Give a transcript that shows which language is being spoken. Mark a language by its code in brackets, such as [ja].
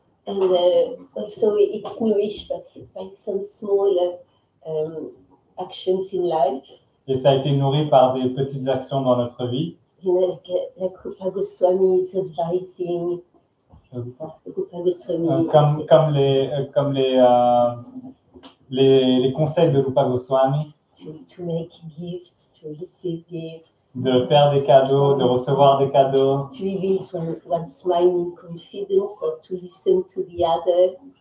[en] And also it's nourished by some small actions in life. [fr] Et ça a été nourri par des petites actions dans notre vie. [en] Like Rupa Goswami is advising. Rupa Goswami. [fr] Comme les conseils de Rupa Goswami. [en] To make gifts, to receive gifts. [fr] De faire des cadeaux, de recevoir des cadeaux. [en] To release one's mind in confidence or to listen to the other.